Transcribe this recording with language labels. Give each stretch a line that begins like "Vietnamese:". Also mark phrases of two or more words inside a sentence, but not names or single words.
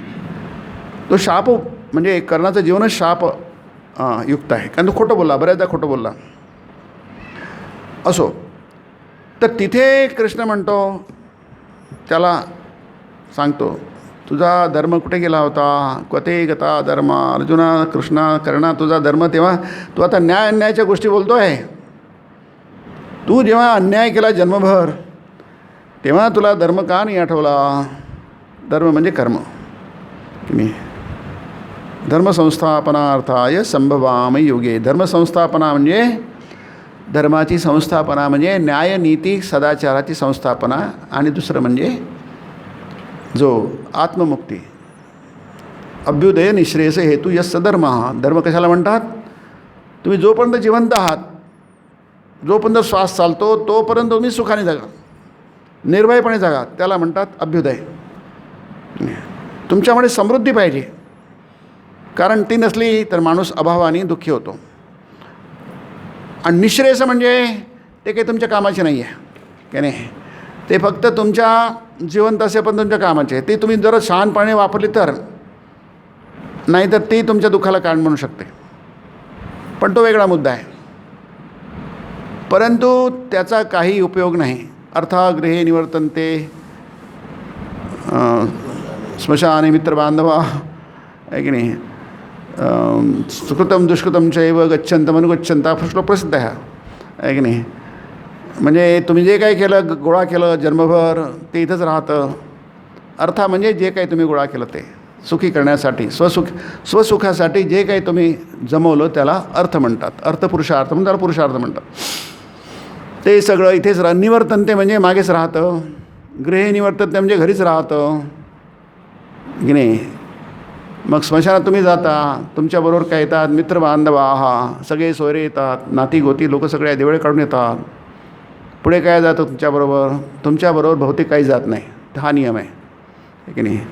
Marathi: तो शाप म्हणजे कर्णाचं जीवनच शाप युक्त आहे, कारण तो खोटं बोलला, बऱ्याचदा खोटं बोलला. असो, तर तिथे कृष्ण म्हणतो, त्याला सांगतो, तुझा धर्म कुठे गेला होता,
Sanskrit: क्वते गता धर्म.
Marathi: अर्जुना, कृष्णा, कर्णा, तुझा धर्म. तेव्हा तू आता न्याय अन्यायाच्या गोष्टी बोलतो आहे. तू जेव्हा अन्याय केला जन्मभर, तेव्हा तुला धर्म का नाही आठवला. धर्म म्हणजे कर्म, की नाही.
Sanskrit: धर्मसंस्थापनार्थाय संभवामि युगे.
Marathi: धर्मसंस्थापना म्हणजे धर्माची संस्थापना, म्हणजे न्याय नीती सदाचाराची संस्थापना. आणि दुसरं म्हणजे जो आत्ममुक्ती,
Sanskrit: अभ्युदय निःश्रेयस हेतू यस्य धर्म.
Marathi: धर्म कशाला म्हणतात, तुम्ही जोपर्यंत जिवंत आहात, जोपर्यंत श्वास चालतो, तोपर्यंत तुम्ही सुखाने जगा, निर्भयपणे जगा, त्याला म्हणतात अभ्युदय. तुमच्यामध्ये समृद्धी पाहिजे, कारण ती नसली तर माणूस अभावाने दुःखी होतो. आणि निःश्रेयस म्हणजे ते काही तुमच्या कामाचे नाही आहे, की नाही. ते फक्त तुमच्या जिवंत असेपर्यंत तुमच्या कामाचे आहे. ते तुम्ही जर शहाणपणे वापरली तर, नाही तर ती तुमच्या दुःखाला कारण म्हणू शकते, पण तो वेगळा मुद्दा आहे. परंतु त्याचा काही उपयोग नाही.
Sanskrit: अर्थागृहे निवर्तन्ते स्मशाने मित्रबांधवा,
Marathi: आहे की नाही.
Sanskrit: सुकृतम दुष्कृतम चैव गच्छन्तम अनुगच्छन्ता,
Marathi: श्लोक प्रसिद्ध आहे की नाही. म्हणजे तुम्ही जे काही केलं, गोळा केलं जन्मभर, ते इथंच राहतं. अर्था म्हणजे जे काही तुम्ही गोळा केलं ते सुखी करण्यासाठी, स्वसुखासाठी जे काही तुम्ही जमवलं त्याला अर्थ म्हणतात. अर्थपुरुषार्थ म्हणून त्याला पुरुषार्थ म्हणतात. ते सगळं इथेच निवर्तन्ते म्हणजे मागेच राहतं.
Sanskrit: गृहे निवर्तन्ते
Marathi: म्हणजे घरीच राहतं, की नाही. मग स्मशानात तुम्ही जाता, तुमच्याबरोबर काय येतात, मित्र बांधवा, सगळे सोयरे येतात, नाती गोती लोक सगळे देवळे काढून येतात. पुढे काय जातं तुमच्याबरोबर भौतिक काही जात नाही. हा नियम आहे की नाही.